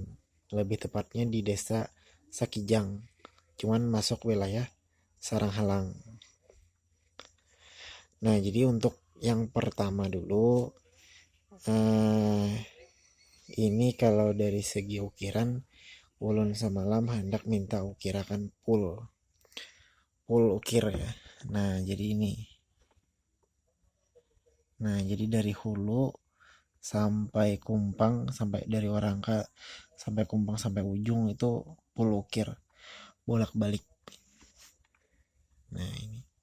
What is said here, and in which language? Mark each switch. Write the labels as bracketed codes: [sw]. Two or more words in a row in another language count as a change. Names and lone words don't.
[id] Lebih tepatnya di Desa Sakijang, cuman masuk wilayah Saranghalang. [bjn] Nah, jadi untuk yang pertama dulu, eh, ini kalau dari segi ukiran, ulun semalam hendak minta ukirakan full ukir ya. Nah, jadi ini. Nah, jadi dari hulu sampai Kumpang, sampai dari Warangka sampai Kumpang sampai ujung itu full ukir bolak-balik. Nah, ini.